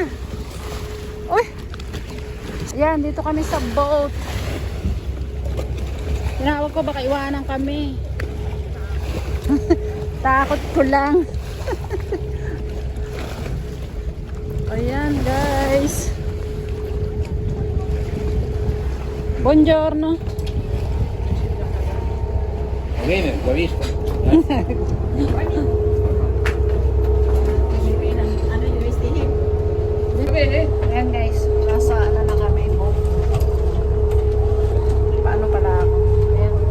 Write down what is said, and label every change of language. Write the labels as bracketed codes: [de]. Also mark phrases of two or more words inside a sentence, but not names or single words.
[tl] Uy, ayan, dito kami sa boat. Tinawag ko baka iwanan kami. Takot ko lang. Ayan, guys. [it] Buongiorno. Bene, l'ho visto. [tl] Ayan, guys. Nasa ano na kami boat. Paano pala ako? Ayan.